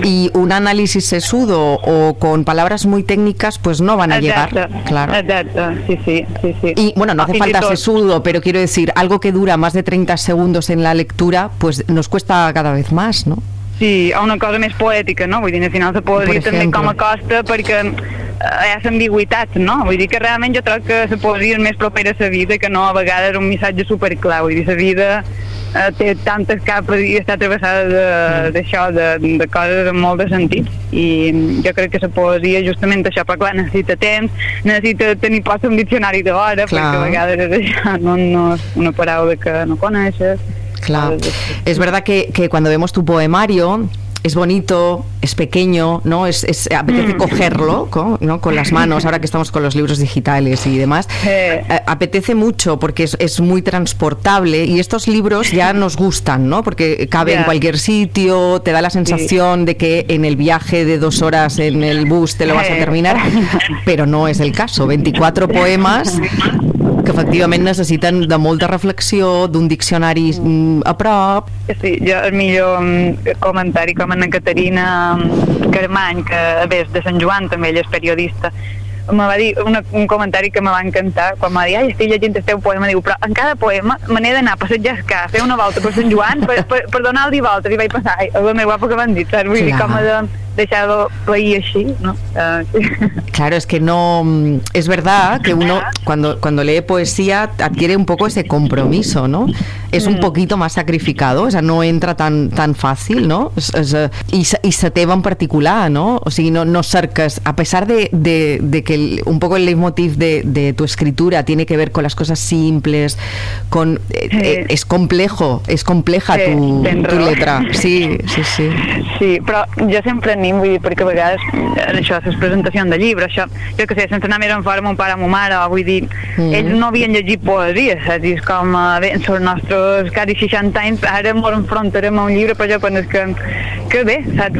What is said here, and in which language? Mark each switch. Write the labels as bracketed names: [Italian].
[Spanish] Y un análisis sesudo o con palabras muy técnicas pues no van a llegar, claro. Exacto, sí. Y bueno, no hace falta sesudo, pero quiero decir, algo que dura más de 30 segundos en la lectura, pues nos cuesta cada vez más, ¿no? [Catalan] Sí, a una cosa més poètica, no? Vull dir, al final se pot dir també com a costa, perquè hi ha ambigüitat, no? Vull dir que realment jo trobo que se pot dir més propera a la vida, que no, a vegades un missatge superclau. Vull dir, la vida té tantes capes i està travessada d'això, de coses amb molt de sentit, i jo crec que se pot dir justament això, però clar, necessita temps, necessita tenir pas un diccionari d'hora, perquè a vegades és això, no és una paraula que no coneixes. [Spanish] Claro, es verdad que cuando vemos tu poemario es bonito, es pequeño, ¿no? Es apetece cogerlo, ¿no?, con las manos, ahora que estamos con los libros digitales y demás. Apetece mucho porque es muy transportable, y estos libros ya nos gustan, ¿no? Porque cabe en cualquier sitio, te da la sensación de que en el viaje de 2 horas en el bus te lo vas a terminar, pero no es el caso. [Catalan] 24 poemas que efectivament necessiten de molta reflexió, d'un diccionari a prop. Sí, jo el millor comentari com en Caterina Carmany, que bé, és de Sant Joan també, ella és periodista, me va dir un comentari que me va encantar, quan me va dir, ai, estic llegint el teu poema, diu, però en cada poema me n'he d'anar a passejar, fer una volta per Sant Joan, per donar-li voltes, i vaig pensar, ai, el meu guapo que m'han dit, saps? Vull dir, com de deixar-lo plair així, no? [Spanish] Claro, es que no... Es verdad que uno, cuando lee poesía, adquiere un poco ese compromiso, ¿no? Es un poquito más sacrificado, o sea, no entra tan fácil, ¿no? Y se teva en particular, ¿no? O sea, no cercas, a pesar de que un poco el leitmotiv de tu escritura tiene que ver con las cosas simples, con... es complejo, es compleja tu letra. Sí. [Catalan] Sí, però jo sempre anem, vull dir, perquè a vegades, això, les presentacions de llibre, això, jo que sé, sense anar més en fora amb un pare o amb una mare, vull dir, ells no havien llegit poesia, saps? I és com, bé, són els nostres quasi 60 anys, ara ens enfrontarem a un llibre, però jo penses que bé, saps?